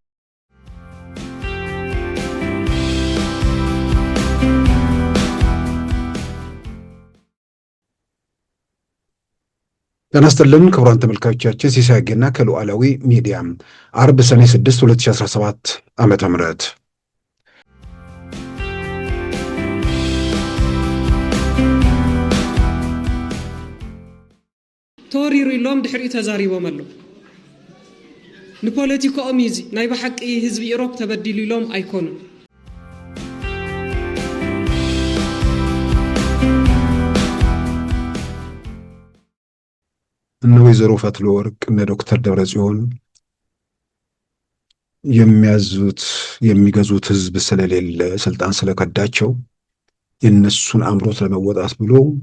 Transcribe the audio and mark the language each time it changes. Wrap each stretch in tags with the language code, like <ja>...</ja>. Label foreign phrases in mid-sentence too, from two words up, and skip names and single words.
<am>ጤና ይስጥልን ክቡራን ተመልካቾቻችን፣ ሲሳይ አጌና ከሉዓላዊ ሚዲያ አርብ ሰኔ 6 2017 ዓመተ ምህረት</am> <ti>ተወሪሩ ኢሎም ድሕሪ ተዛሪቦም ኣሎ ንፖለቲካኦም እዚ ናይ በሓቂ ህዝቢ ኢሮብ ተበዲሉ ኢሎም ኣይኮኑን።</ti> <am>እነ ወይዘሮ ፈትለወርቅ እነ ዶክተር ደብረጽዮን የሚገዙት ህዝብ ስለሌለ ስልጣን ስለከዳቸው የነሱን አምሮት ለመወጣት ብሎ</am>